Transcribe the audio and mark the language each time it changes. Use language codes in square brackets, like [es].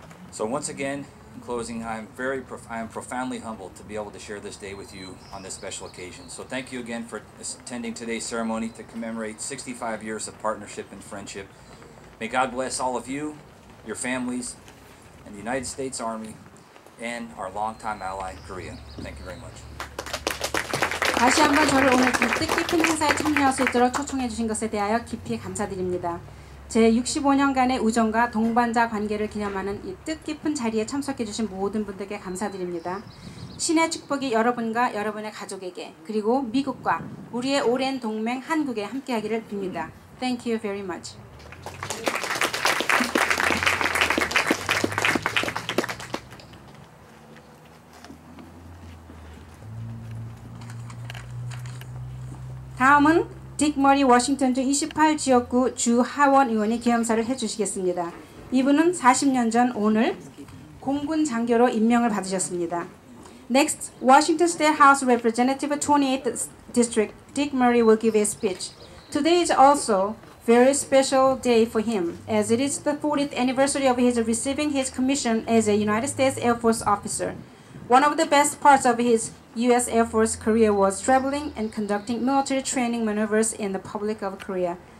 [en] So once again, in closing, I am profoundly humbled to be able to share this day with you on this special occasion. So thank you again for attending today's ceremony to commemorate 65 years of partnership and friendship. May God bless all of you, your families, and the United States Army, and our longtime ally, Korea. Thank you very much. [ko] 다시 한번 저를 오늘 뜻깊은 행사에 참여할 수 있도록 초청해 주신 것에 대하여 깊이 감사드립니다. 제 65년간의 우정과 동반자 관계를 기념하는 이 뜻깊은 자리에 참석해 주신 모든 분들께 감사드립니다. 신의 축복이 여러분과 여러분의 가족에게 그리고 미국과 우리의 오랜 동맹 한국에 함께하기를 빕니다. [en] Thank you very much. [ko] 다음은 딕 머리 워싱턴주 28 지역구 주 하원 의원이 기념사를 해주시겠습니다. 이분은 40년 전 오늘 공군 장교로 임명을 받으셨습니다. [en] Next, Washington State House Representative 28th District Dick Murray will give a speech. Today is also a very special day for him, as it is the 40th anniversary of his receiving his commission as a United States Air Force officer. One of the best parts of his U.S. Air Force career was traveling and conducting military training maneuvers in the Republic of Korea.